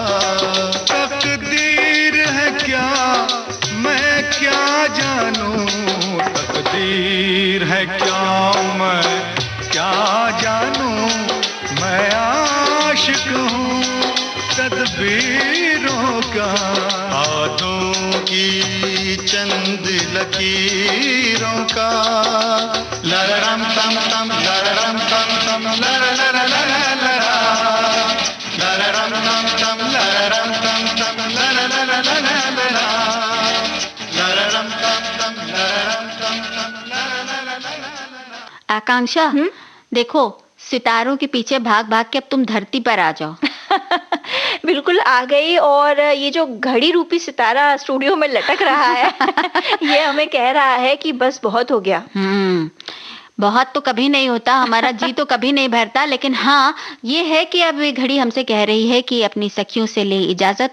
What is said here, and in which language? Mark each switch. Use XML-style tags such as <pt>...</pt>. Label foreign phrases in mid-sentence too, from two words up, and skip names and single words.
<hi>तकदीर है क्या मैं क्या जानूं, तकदीर है क्या मैं क्या जानूं। मैं आशिक हूँ तदबीरों का, हाथों की चंद लकीरों का। लररम तम तम लररम तम तम लर लर लर लरा, लररम तम तम लररम तम तम लर लर लर लरा, लररम तम तम लररम तम तम लर लर लर लरा। आकांक्षा, देखो सितारों के पीछे भाग भाग के अब तुम धरती पर आ जाओ। बिल्कुल आ गई। और ये जो घड़ी रूपी सितारा स्टूडियो में लटक रहा है ये हमें कह रहा है कि बस बहुत हो गया। बहुत तो कभी नहीं होता, हमारा जी तो कभी नहीं भरता, लेकिन हाँ ये है कि अब ये घड़ी हमसे कह रही है कि अपनी सखियों से ले इजाजत।</hi>